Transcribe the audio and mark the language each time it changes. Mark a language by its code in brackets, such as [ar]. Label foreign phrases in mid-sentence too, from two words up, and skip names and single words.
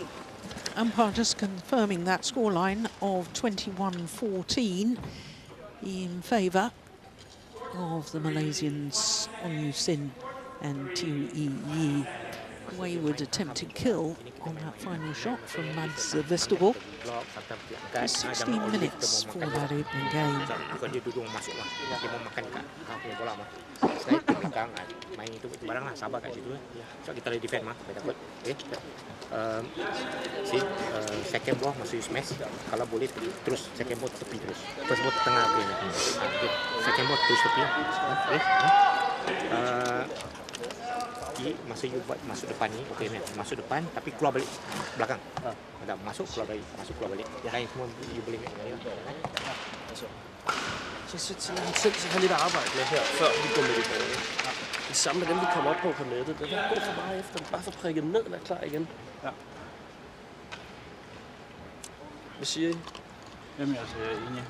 [en] Umpire just confirming that scoreline of 21-14 in favour of the Malaysians Onyu Sin and Tui Yi. Wayward attempted kill on that final shot from Mads Vestergaard. 16 minutes for that opening game. [ms] Bukan dia duduk masuk lah, dia mau makan kat punya bola mah. Saya ke belakang main itu barang lah, sabar kat situ. So kita boleh defend mah, tak takut. Okay. [en] Second ball [ms] masih smash. Kalau boleh terus [en] second ball [ms] tepi terus. First ball tengah punya. [en] Second ball [ms] terus tepi. Okay. Masa you buat masuk depan ni, okey man. Masuk depan tapi keluar balik belakang. Ada masuk keluar balik, masuk keluar balik. Lain semua you boleh make. [da] Så lad ham selv have lidt arbejde med her, før vi går med i banen. Det samme med dem, vi kommer op på nettet. Det er gå for meget efter dem. Bare få prikket ned og være klar igen. Ja. Hvad siger I? Jamen altså, jeg er enig.